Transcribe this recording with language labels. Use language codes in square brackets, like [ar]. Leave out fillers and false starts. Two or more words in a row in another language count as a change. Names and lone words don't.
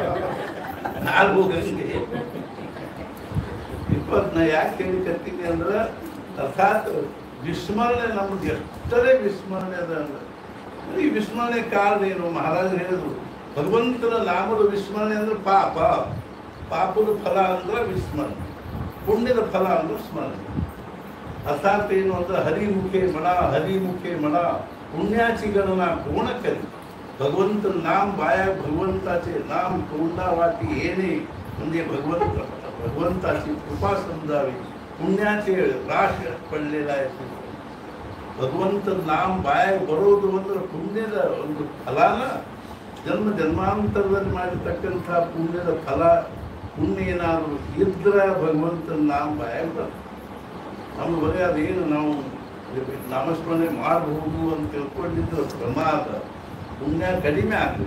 [kn] ನಾಲ್ಕು ಹೋಗಂಗೆ ನಾ ಯಾಕೆ ಹೇಳಿಕತ್ತೀನಿ ಅಂದ್ರೆ, ಅರ್ಥಾತ್ ವಿಸ್ಮರಣೆ ನಮ್ದು ಎಷ್ಟರೇ ವಿಸ್ಮರಣೆ ಅದ ಅಂದ್ರೆ, ಈ ವಿಸ್ಮರಣೆ ಕಾರಣ ಏನು? ಮಹಾರಾಜರು ಹೇಳಿದ್ರು, ಭಗವಂತನ ನಾಮದ ವಿಸ್ಮರಣೆ ಅಂದ್ರೆ ಪಾಪದ ಫಲ ಅಂದ್ರೆ ವಿಸ್ಮರಣೆ, ಪುಣ್ಯದ ಫಲ ಅಂದ್ರೆ ಸ್ಮರಣೆ. ಅರ್ಥಾತ್ ಏನು ಅಂದ್ರೆ, [mr] हरिमुखे म्हणा पुण्याची गणना कोण करी. भगवंत नाम बाया भगवंताचे नाम तोंडा वाटी येणे म्हणजे भगवंताची कृपा समजावी. पुण्याचे राश पडलेला आहे. भगवंत नाम बाया [kn] ಬರೋದು ಅಂದ್ರೆ ಪುಣ್ಯದ ಒಂದು ಫಲನ, ಜನ್ಮ ಜನ್ಮಾಂತರದಲ್ಲಿ ಮಾಡಿರ್ತಕ್ಕಂಥ ಪುಣ್ಯದ ಫಲ. ಪುಣ್ಯ ಏನಾದರೂ ಇದ್ರೆ ಭಗವಂತನ ನಾಮ ಬಾಯಾಗ ಬರ್ತದೆ. ನಮ್ಮ ಬರೀ ಅದೇನು ನಾವು ನಾಮಸ್ಮರಣೆ ಮಾಡಬಹುದು ಅಂತ ತಿಳ್ಕೊಂಡಿದ್ರೆ ಪ್ರಮಾದ, ಪುಣ್ಯ ಕಡಿಮೆ ಆಗಲಿ.